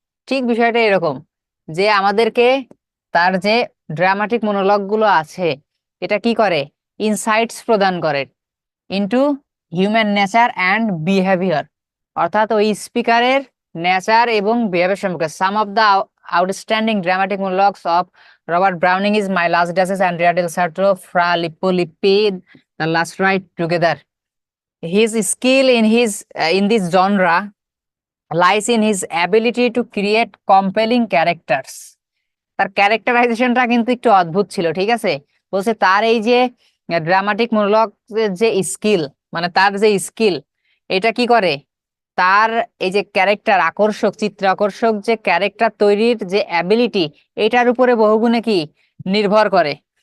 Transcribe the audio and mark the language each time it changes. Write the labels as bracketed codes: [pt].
[bn] ঠিক বিষয়টা এরকম, যে আমাদেরকে তার যে ড্রামাটিক মনোলগ গুলো আছে, এটা কি করে, ইনসাইটস প্রদান করে [en] into human nature and behaviour, [bn] অর্থাৎ ওই স্পিকারের নেচার এবং বিহেভিয়ার সম্পর্কে। [en] Some of the outstanding dramatic monologues of Robert Browning is My Last Duchess, Andrea del Sarto, Fra Lippo The Last Ride Together. His skill in this genre lies in his ability to create compelling characters. [bn] তার ক্যারেক্টারাইজেশনটা কিন্তু একটু অদ্ভুত ছিল, ঠিক আছে? বলছে তার এই যে ড্রামাটিক মনোলগ যে স্কিল, মানে তার যে স্কিল, এটা কি করে, তার এই যে ক্যারেক্টার আকর্ষক, চিত্র আকর্ষক যে ক্যারেক্টার তৈরির যে অ্যাবিলিটি, এটার উপরে বহুগুণে কি নির্ভর করে।